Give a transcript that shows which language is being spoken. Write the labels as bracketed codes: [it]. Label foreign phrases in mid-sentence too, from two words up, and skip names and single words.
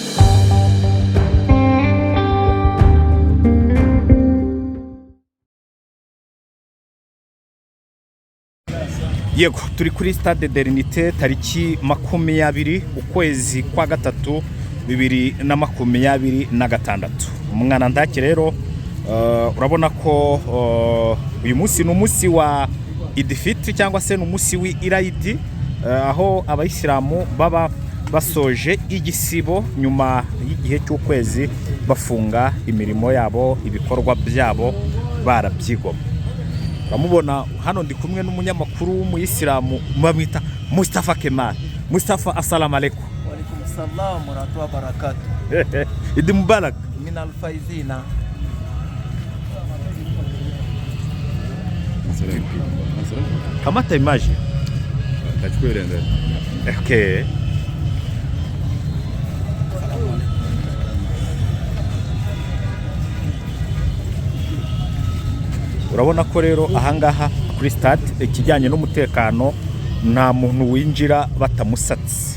[rw] Yego, turi kuri Stade de l'Unité tariki 20 ukwezi kwa gatatu 2026. Umwana ndake rero urabona ko uyu munsi n'umunsi wa Idifit cyangwa se n'umunsi w'Irayidi, aho abayisilamu baba basoje igisibo nyuma y'igihe cy'ukwezi bafunga imirimo yabo, ibikorwa byabo barabyigoma. uramubona hano ndi kumwe n'umunyamakuru w'umuyisilamu bamwita Mustafa Kemal. [ar] Mustafa, السلام عليكم. وعليكم السلام ورحمة الله وبركاته. عيد مبارك. من الفائزين. [sw] Kamata image. [rw] Okay. Urabona ko rero ahangaha kuri stade ikijyanye n'umutekano nta muntu winjira batamusatse.